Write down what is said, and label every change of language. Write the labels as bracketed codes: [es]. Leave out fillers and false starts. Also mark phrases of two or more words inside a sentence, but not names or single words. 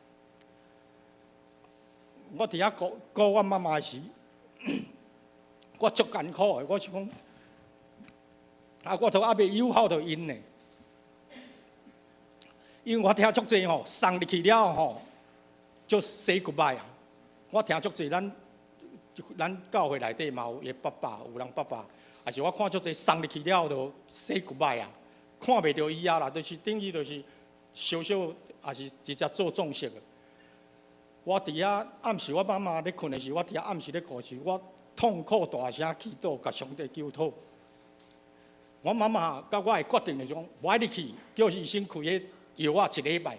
[nan] 我伫遐顾我妈妈时，我足艰苦的。我是讲，我都还袂友好着因呢，因为我听足济吼，送入去了吼，就 [en] say goodbye [nan] 啊。我听足济，咱教会内底嘛有伊爸爸，有人爸爸，也是我看足济送入去了就 [en] say goodbye [nan] 啊。看袂到伊啊啦，就是等于就是小小，也是直接做重色的。我伫遐暗时，我妈妈咧困的时，我伫遐暗时咧哭时，我痛苦大声祈祷，甲上帝求讨。我妈妈甲我的决定就是讲，我爱入去，叫医生开迄药啊1礼拜。